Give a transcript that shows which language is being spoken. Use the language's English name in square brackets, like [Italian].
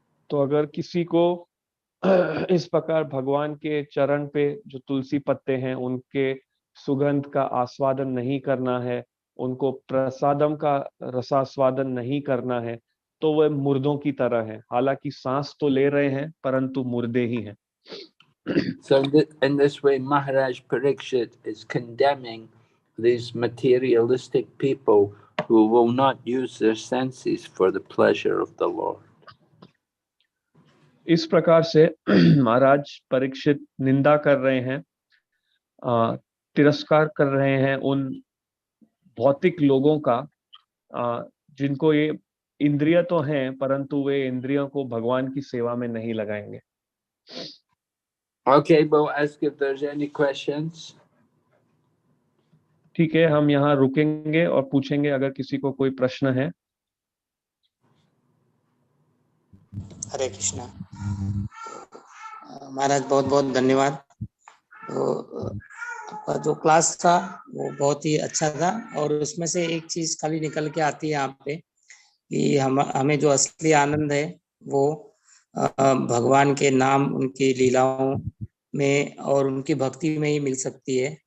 [Hindi] तो अगर किसी को इस प्रकार भगवान के चरण पे जो तुलसी पत्ते हैं उनके सुगंध का आस्वादन नहीं करना है, उनको प्रसादम का रसास्वादन नहीं करना है, तो वह मुर्दों की तरह है। हालांकि सांस तो ले रहे हैं परंतु मुर्दे ही हैं। [English] So in this way, Maharaj Parikshit is condemning these materialistic people who will not use their senses for the pleasure of the Lord. [Hindi] इस प्रकार से महाराज परीक्षित निंदा कर रहे हैं, तिरस्कार कर रहे हैं उन भौतिक लोगों का जिनको ये इंद्रिय तो हैं परंतु वे इंद्रियों को भगवान की सेवा में नहीं लगाएंगे। [English] Okay, we'll ask if there's any questions. [Hindi] ठीक है, हम यहाँ रुकेंगे और पूछेंगे अगर किसी को कोई प्रश्न है। हरे कृष्णा। महाराज बहुत बहुत धन्यवाद। तो आपका जो क्लास था वो बहुत ही अच्छा था, और उसमें से एक चीज खाली निकल के आती है यहाँ पे कि हमें जो असली आनंद है वो भगवान के नाम, उनकी लीलाओं में और उनकी भक्ति में ही मिल सकती है।